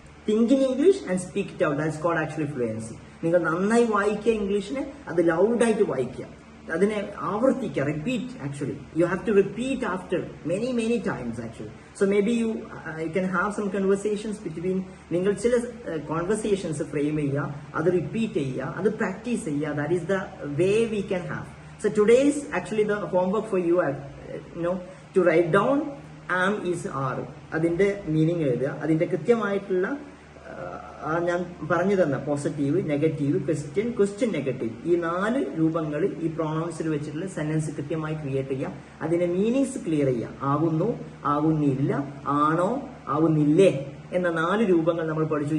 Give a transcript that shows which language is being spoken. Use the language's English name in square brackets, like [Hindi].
[English] Think in English and speak it out, that's called actually fluency. [Malayalam] നിങ്ങൾ നന്നായി വായിക്കുക ഇംഗ്ലീഷിനെ, അത് ലൗഡായിട്ട് വായിക്കുക, അതിനെ ആവർത്തിക്കുക, repeat. [English] Actually you have to repeat after many times actually. So may be you can have some conversations between, [Malayalam] നിങ്ങൾ ചില conversations frame ചെയ്യുക, അത് റിപ്പീറ്റ് ചെയ്യുക, അത് പ്രാക്ടീസ് ചെയ്യുക. [English] That is the way we can have. So today is actually the homework for you, to write down am, is, are. [Malayalam] അതിന്റെ meaning എഴുതുക. അതിന്റെ കൃത്യമായിട്ടുള്ള ഞാൻ പറഞ്ഞു തന്ന പോസിറ്റീവ്, നെഗറ്റീവ്, ക്വസ്റ്റ്യൻ നെഗറ്റീവ്, ഈ 4 രൂപങ്ങളിൽ ഈ പ്രൊണൗൺസിൽ വെച്ചിട്ടുള്ള സെന്റൻസ് കൃത്യമായി ക്രിയേറ്റ് ചെയ്യുക. അതിന്റെ മീനിങ്സ് ക്ലിയർ ചെയ്യുക. ആകുന്നു, ആകുന്നില്ല, ആണോ, ആകുന്നില്ലേ എന്ന 4 രൂപങ്ങൾ നമ്മൾ പഠിച്ചു.